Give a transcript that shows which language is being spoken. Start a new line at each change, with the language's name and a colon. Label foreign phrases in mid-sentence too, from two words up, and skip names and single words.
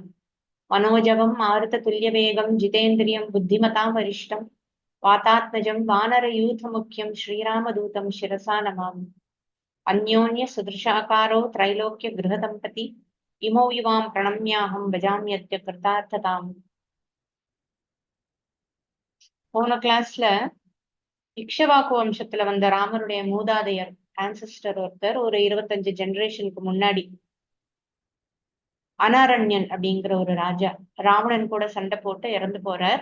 Sanskrit: मनोजवं मारुततुल्यवेगं जितेन्द्रियं बुद्धिमतां वरिष्ठं वातात्मजं वानरयूथमुख्यं श्रीरामदूतं शिरसा नमामि। अन्योन्यसदृशाकारो त्रैलोक्यगृहदम्पती इमौ युवां प्रणम्याहं भजाम्यद्य कृतार्थताम्।
Tamil: போன கிளாஸ்ல இக்ஷவாக்கு வம்சத்துல வந்த ராமருடைய மூதாதையர் ஆன்செஸ்டர் ஒருத்தர் ஒரு 25 ஜெனரேஷனுக்கு முன்னாடி அனாரண்யன் அப்படிங்கிற ஒரு ராஜா ராவணன் கூட சண்டை போட்டு இறந்து போறார்.